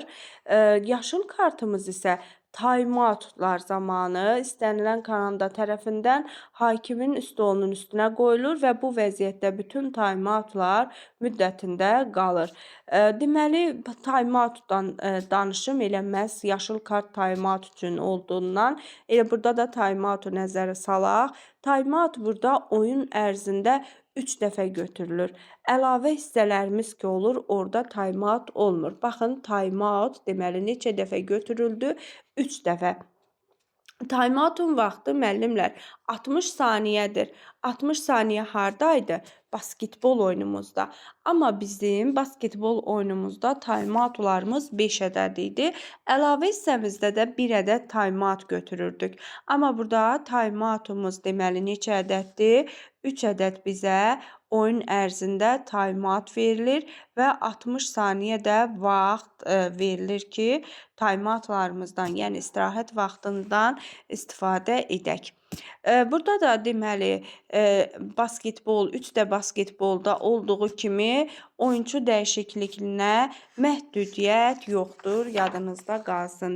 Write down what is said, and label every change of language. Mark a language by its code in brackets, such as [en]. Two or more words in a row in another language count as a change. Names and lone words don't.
[az] Yaşıl kartımız isə time-outlar zamanı istənilən komanda tərəfindən hakimin stolunun üstünə qoyulur və bu vəziyyətdə bütün time-outlar müddətində qalır. Deməli, time-outdan danışım elə məhz yaşıl kart time-out üçün olduğundan, elə burada da time-outu nəzərə salaq. Time-out burada oyun ərzində 3 dəfə götürülür. Əlavə hissələrimiz ki olur, orada time-out olmur. Baxın, time-out deməli neçə dəfə götürüldü? 3 dəfə. Time-outun vaxtı müəllimlər 60 saniyədir. 60 saniyə hardaydı? Basketbol oyunumuzda. Amma bizim basketbol oyunumuzda time-outlarımız 5 ədəd idi. Əlavə hissəmizdə də 1 ədəd time-out götürürdük. Amma burada time-outumuz deməli neçə ədəddir? 3 ədəd bizə oyun ərzində time-out verilir və 60 saniyə də vaxt verilir ki, time-outlarımızdan, yəni istirahət vaxtından istifadə edək. Burada da deməli basketbol, 3 də basketbolda olduğu kimi oyunçu dəyişikliyinə məhdudiyyət yoxdur, yadınızda qalsın.